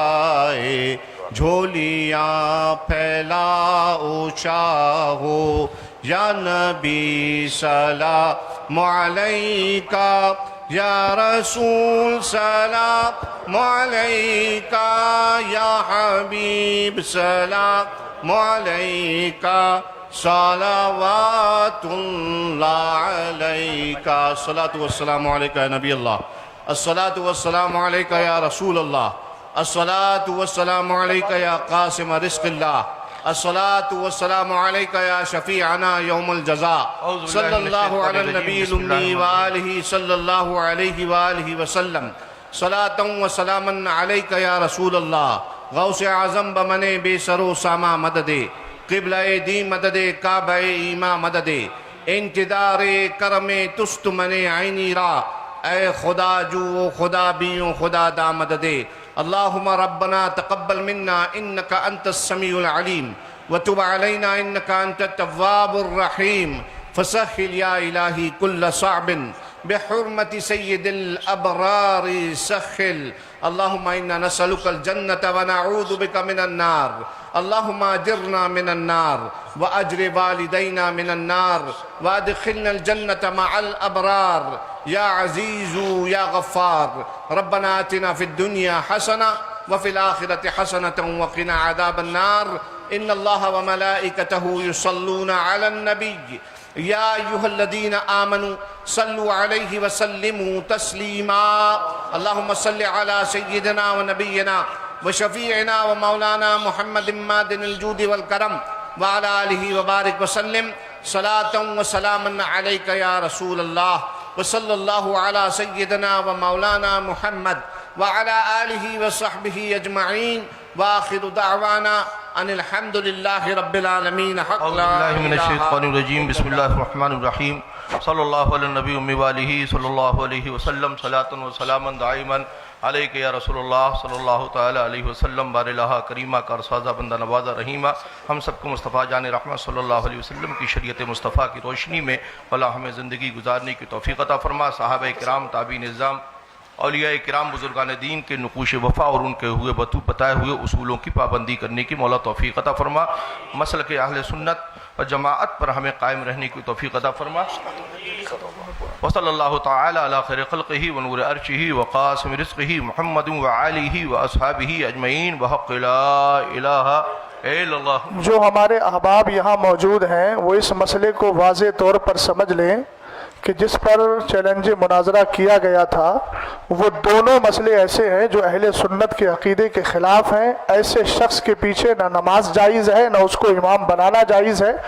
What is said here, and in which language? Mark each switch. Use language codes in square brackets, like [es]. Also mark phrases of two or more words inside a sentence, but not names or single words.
[ur] آئے، جھولیاں پھیلا او شاہو، [ar] يا نبي سلام عليك، يا رسول سلام عليك، يا حبيب سلام عليك، صلوات الله عليك. الصلاة والسلام عليك يا نبي الله، الصلاة والسلام عليك يا رسول الله، الصلاة والسلام عليك يا قاسم रिज़्क़िल्लाह, الصلاة والسلام عليك يا شفيعنا يوم الجزاء، صلى الله على النبي الأمي وآله صلى الله عليه وآله وسلم، صلاة وسلاما عليك يا رسول الله, [fa] غوث اعظم بمن بی‌سر و سامان مددی، قبلهٔ دی مددی، کعبهٔ ایما مددی، انتظار کرم توست منِ آیینی را، ای خدا جو خدا بیوں خدا دا مددی. [ar] اللهم ربنا تقبل منا إنك أنت السميع العليم وتب علينا إنك أنت التواب الرحيم. فسهل يا إلهي كل صعب بحرمة سيد الأبرار سهل. اللهم إنا نسألك الجنة ونعوذ بك من النار. اللهم أجرنا من النار وأجر والدينا من النار وأدخلنا الجنة مع الأبرار يا عزيز يا غفار. ربنا آتنا في الدنيا حسنة وفي الآخرة حسنة وقنا عذاب النار. إن الله وملائكته يصلون على النبي يا أيها الذين آمنوا صلوا عليه وسلموا تسليما. اللهم صل على سيدنا ونبينا وشفيعنا ومولانا محمد معدن الجود والكرم وعلى آله وبارك وسلم صلاة وسلاما عليك يا رسول الله وصلى الله على سيدنا ومولانا محمد وعلى آله وصحبه أجمعين وآخر دعوانا أن الحمد لله رب العالمين. بسم الله الرحمن الرحيم، بسم الله الرحمن الرحيم، صلى الله على النبي الأمي وآله صلى الله عليه وسلم، صلاة وسلاما دائما عليك يا رسول الله صلى الله تعالى عليه وسلم. [ur] باری الٰہا کریما کارسازا بندہ نوازا رحیما، ہم سب کو مصطفیٰ جان رحمت [ar] صلى الله عليه وسلم [ur] کی شریعت مصطفیٰ کی روشنی میں بھلا ہمیں زندگی گزارنے کی توفیق عطا فرما. صحابہ کرام، تابعین نظام، اولیاء کرام، بزرگان دین کے نقوش وفا اور ان کے ہوئے بتائے ہوئے اصولوں کی پابندی کرنے کی مولا توفیق عطا فرما. مسل کے اہل سنت اور جماعت پر ہمیں قائم رہنے کی توفیق عطا فرما. [ar] وصلى الله تعالى على خير خلقه ونور عرشه وقاسم رزقه محمد وآله وأصحابه أجمعين وبحق لا إله إلا الله. [ur] جو ہمارے احباب یہاں موجود ہیں وہ اس مسئلے کو واضح طور پر سمجھ لیں کہ جس پر چیلنج مناظرہ کیا گیا تھا وہ دونوں مسئلے ایسے ہیں جو اہل سنت کے عقیدے کے خلاف ہیں. ایسے شخص کے پیچھے نہ نماز جائز ہے، نہ اس کو امام بنانا جائز ہے.